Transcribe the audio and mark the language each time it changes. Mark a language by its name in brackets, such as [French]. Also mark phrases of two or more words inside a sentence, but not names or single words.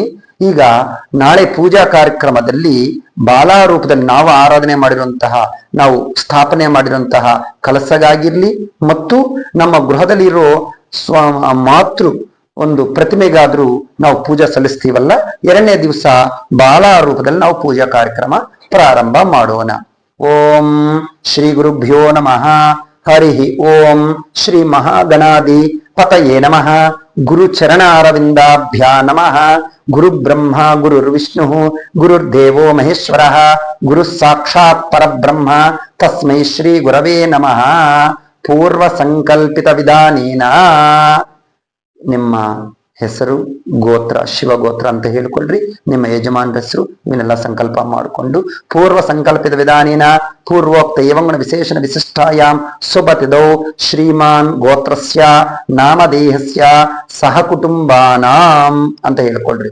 [Kannada] ಈಗ ನಾಳೆ ಪೂಜಾ ಕಾರ್ಯಕ್ರಮದಲ್ಲಿ ಬಾಲಾ ರೂಪದಲ್ಲಿ ನಾವು ಆರಾಧನೆ ಮಾಡಿರುವಂತಹ, ನಾವು ಸ್ಥಾಪನೆ ಮಾಡಿರುವಂತಹ ಕಲಸಗಾಗಿರ್ಲಿ ಮತ್ತು ನಮ್ಮ ಗೃಹದಲ್ಲಿರೋ ಮಾತೃ ಒಂದು ಪ್ರತಿಮೆಗಾದ್ರೂ ನಾವು ಪೂಜೆ ಸಲ್ಲಿಸ್ತೀವಲ್ಲ, ಎರಡನೇ ದಿವಸ ಬಾಲಾ ರೂಪದಲ್ಲಿ ನಾವು ಪೂಜಾ ಕಾರ್ಯಕ್ರಮ ಪ್ರಾರಂಭ ಮಾಡೋಣ. [Sanskrit] ಓಂ ಶ್ರೀ ಗುರುಭ್ಯೋ ನಮಃ. ಹರಿ ಓಂ ಶ್ರೀ ಮಹಾಗಣಾಧಿ ಪತಯೇ ನಮಃ. ಗುರು ಚರಣಾರವಿಂದಾಭ್ಯಾ ನಮಃ. ಗುರು ಬ್ರಹ್ಮ ಗುರುರ್ವಿಷ್ಣು ಗುರುರ್ದೇವೋ ಮಹೇಶ್ವರ ಗುರು ಸಾಕ್ಷಾತ್ ಪರಬ್ರಹ್ಮ ತಸ್ಮೈ ಶ್ರೀ ಗುರವೇ ನಮಃ. ಪೂರ್ವ ಸಂಕಲ್ಪಿತ ವಿಧಾನೇನ [Kannada] ನಿಮ್ಮ ಹೆಸರು, ಗೋತ್ರ, ಶಿವಗೋತ್ರ ಅಂತ ಹೇಳ್ಕೊಳ್ರಿ. ನಿಮ್ಮ ಯಜಮಾನ್ ಹೆಸರು ಇವನ್ನೆಲ್ಲ ಸಂಕಲ್ಪ ಮಾಡಿಕೊಂಡು [Sanskrit] ಪೂರ್ವ ಸಂಕಲ್ಪಿತ ವಿಧಾನೇನ ಪೂರ್ವೋಕ್ತ ಏವಂಗುಣ ವಿಶೇಷಣ ವಿಶಿಷ್ಟಾಯಾಂ ಸುಬತಿದೌ ಶ್ರೀಮಾನ್ ಗೋತ್ರಸ್ಯ ನಾಮದೇಹಸ್ಯ ಸಹ ಕುಟುಂಬಾನಾಂ [Kannada] ಅಂತ ಹೇಳ್ಕೊಳ್ರಿ.